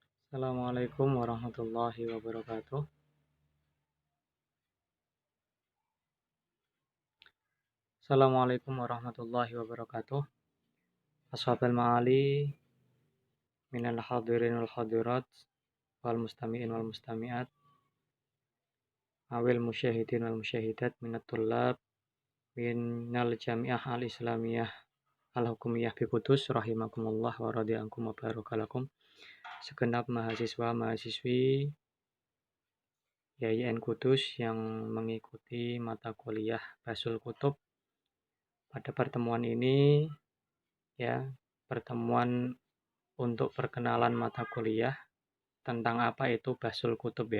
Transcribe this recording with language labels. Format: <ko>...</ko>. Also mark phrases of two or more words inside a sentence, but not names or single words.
<ar>السلام عليكم ورحمة الله وبركاته. السلام عليكم ورحمة الله وبركاته. أصحاب المعالي من الحاضرين والحاضرات والمستمعين والمستمعات أو المشاهدين والمشاهدات من الطلاب من الجامعة الإسلامية الحكومية بقدس رحمكم الله ورضي عنكم وبارك لكم.</ar> <id>Segenap mahasiswa mahasiswi YIN Kudus yang mengikuti mata kuliah Basul Kutub pada pertemuan ini, ya, pertemuan untuk perkenalan mata kuliah tentang apa itu Basul Kutub, ya.</id>